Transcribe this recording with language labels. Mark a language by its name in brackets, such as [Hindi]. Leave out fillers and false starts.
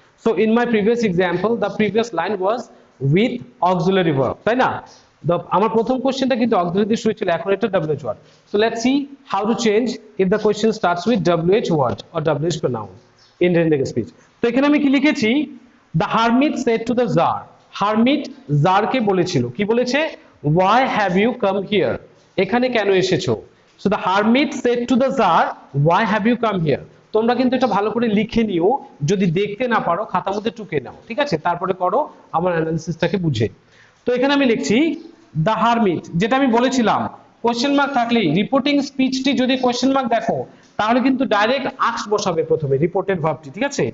[English] so in my previous example the previous line was with auxiliary verb, [Bangla] তাই না? আমার প্রথম কোশ্চেনটা কিন্তু অক্সিলারি দিয়ে শুরু ছিল, এখন এটা WH word. [English] So let's see how to change if the question starts with WH word or WH pronoun in Indian speech। [Bangla] তো এখানে আমি কি লিখেছি, [English] The hermit said to the czar. [Bangla] Hermit জারকে বলেছিল, কি বলেছে? [English] why have you come here, [Bangla] এখানে কেন এসেছো? [English] So the hermit said to the czar why have you come here। [Bangla] তোমরা কিন্তু এটা ভালো করে লিখে নিও, যদি দেখতে না পারো খাতার মধ্যে টুকে নাও, ঠিক আছে? তারপরে করো আমার অ্যানালিসিসটাকে বুঝে। তো এখানে আমি লিখছি দ্য হারমিট, যেটা আমি বলেছিলাম কোশ্চেন মার্ক থাকলেই, রিপোর্টিং স্পিচটি যদি কোশ্চেন মার্ক দেখো তাহলে কিন্তু ডাইরেক্ট আস্ক বসাবে প্রথমে রিপোর্টেড ভার্বটি, ঠিক আছে?